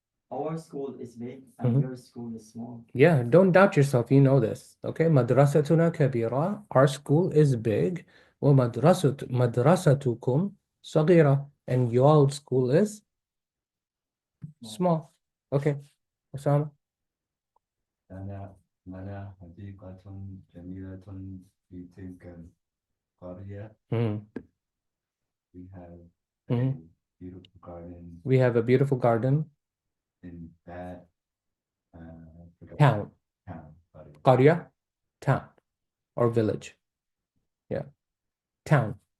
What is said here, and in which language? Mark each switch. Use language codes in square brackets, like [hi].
[en] Our school is big and your school is small. Yeah, don't doubt yourself. You know this. Okay. [ar] Madrasatuna kabira. [en] Our school is big. [ar] Madrasatukum sagira. [en] And your school is small. Okay. Osama. [ar] لنا حديقة جميلة في تلك القرية. [en] We have a beautiful garden. We have a beautiful garden in that town. Qarya, town or village. Yeah. Town.